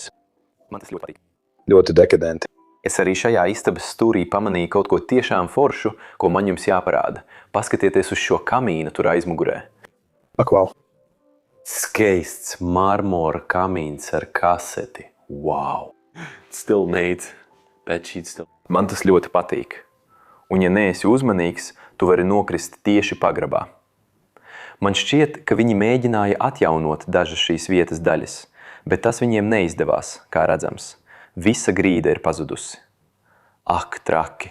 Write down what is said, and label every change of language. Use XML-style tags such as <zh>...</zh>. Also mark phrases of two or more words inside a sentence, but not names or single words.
<lv>Man tas ļoti patīk. Ļoti dekadenti. Es arī šajā istabas stūrī pamanīju kaut ko tiešām foršu, ko man jums jāparāda. Paskatieties uz šo kamīnu tur aizmugurē. Ak, wow. Skaists marmora kamīns ar kaseti. Wow!</lv> <en>Still made. Bedsheets still.</en> <lv>Man tas ļoti patīk. Un ja neesi uzmanīgs, tu vari nokrist tieši pagrabā. Man šķiet, ka viņi mēģināja atjaunot dažas šīs vietas daļas, bet tas viņiem neizdevās, kā redzams. Visa grīda ir pazudusi. Ak, traki!</lv>